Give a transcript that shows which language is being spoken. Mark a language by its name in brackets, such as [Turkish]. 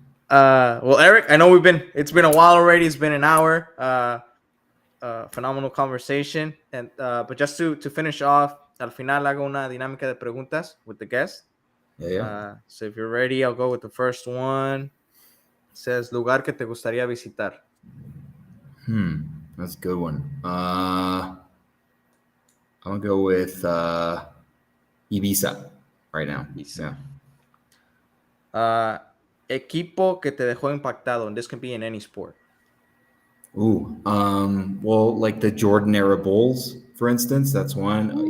[English] Well, Eric, I know it's been a while already. It's been an hour. Phenomenal conversation. And but just to finish off, [Spanish] al final hago una dinámica de preguntas [English] with the guest. Yeah. So if you're ready, I'll go with the first one. It says, [Spanish] lugar que te gustaría visitar. [English] That's a good one. I'm gonna go with Ibiza right now. Ibiza. Yeah. [Spanish] Equipo que te dejó impactado, [English] and this can be in any sport. Well, like the Jordan era Bulls, for instance, that's one.